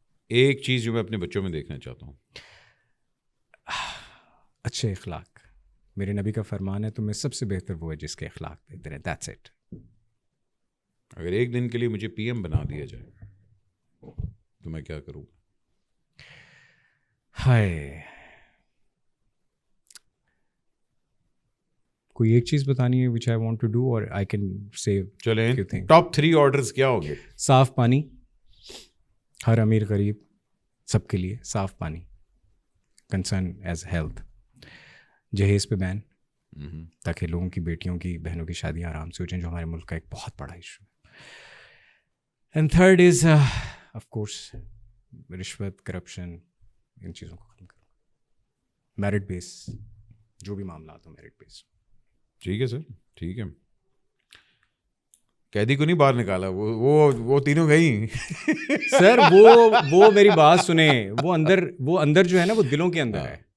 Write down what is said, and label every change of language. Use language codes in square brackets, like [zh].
[ur] ایک چیز جو میں اپنے بچوں میں دیکھنا چاہتا ہوں, اچھے اخلاق. میرے نبی کا فرمان ہے تم میں سب سے بہتر وہ ہے جس کے اخلاق بہتر ہیں. [en] That's it. [ur] اگر ایک دن کے لیے مجھے پی ایم بنا دیا جائے تو میں کیا کروں؟ ہائے, کوئی ایک چیز بتانی ہے [en] which I want to do or I can say [ur] چلیں [en] few things. [ur] ٹاپ 3 آرڈرز کیا ہوں گے؟ صاف پانی, ہر امیر غریب سب کے لیے صاف پانی. [en] Concern is health. [ur] جہیز پہ بین, تاکہ لوگوں کی بیٹیوں کی بہنوں کی شادیاں آرام سے ہو جائیں, جو ہمارے ملک کا ایک بہت بڑا ایشو ہے. [en] and third is of course [ur] رشوت, کرپشن, ان چیزوں کو ختم کرو. میرٹ بیس, جو بھی معاملات ہوں میرٹ بیس. ٹھیک ہے سر, ٹھیک ہے. قیدی کو نہیں باہر نکالا, وہ تینوں گئی. سر وہ میری بات سنیں, وہ اندر جو ہے نا وہ دلوں کے اندر ہے.